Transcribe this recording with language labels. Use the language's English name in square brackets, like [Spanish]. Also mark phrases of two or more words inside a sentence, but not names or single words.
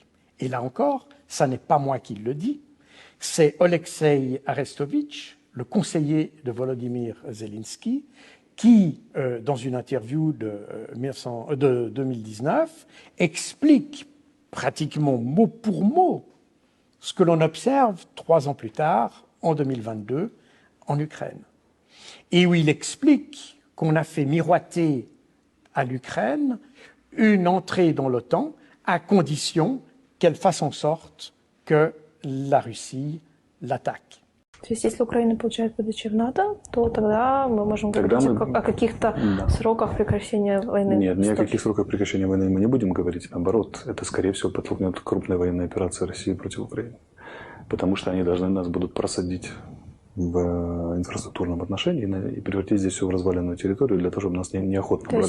[French] Et là encore, ça n'est pas moi qui le dis, c'est Oleksiy Arestovitch, le conseiller de Volodymyr Zelensky, qui, dans une interview de 2019, explique pratiquement mot pour mot ce que l'on observe 3 ans plus tard, en 2022, en Ukraine. Et où il explique qu'on a fait miroiter à l'Ukraine une entrée dans l'OTAN à condition qu'elle fasse en sorte que la Russie l'attaque. [Russian] То есть, если Украина получает ПДЧ в НАТО, то тогда мы можем говорить о каких-то сроках прекращения войны? Нет, ни о каких сроках прекращения войны мы не будем говорить. Наоборот, это, скорее всего, подтолкнет крупные военные операции России против Украины. Потому что они должны нас будут просадить в инфраструктурном отношении и превратить здесь все в разваленную территорию для того, чтобы нас неохотно брали.